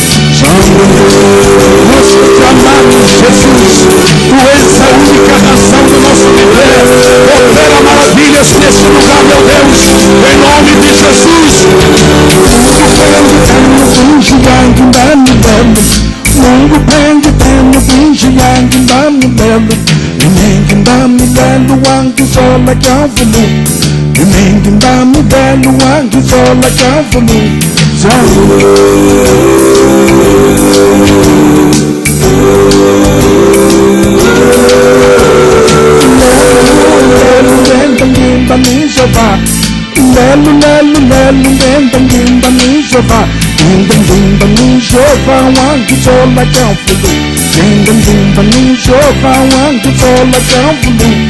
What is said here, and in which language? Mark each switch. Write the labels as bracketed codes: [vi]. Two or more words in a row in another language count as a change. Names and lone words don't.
[pt] Nós te amamos, Jesus. Tu és a única nação do nosso viver. Opera maravilhas nesse lugar, meu Deus. Em nome de Jesus. [kg] Mungu pengi tenu binji yangi ndani lelu. Inengi ndani lelu wangi sola Calvary. Inengi ndani lelu wangi sola Calvary. Lelu lelu lelu lenda ngimba nijova. Lenda ngimba nijova wangi sola Calvary. Lenda ngimba nijova wangi sola Calvary.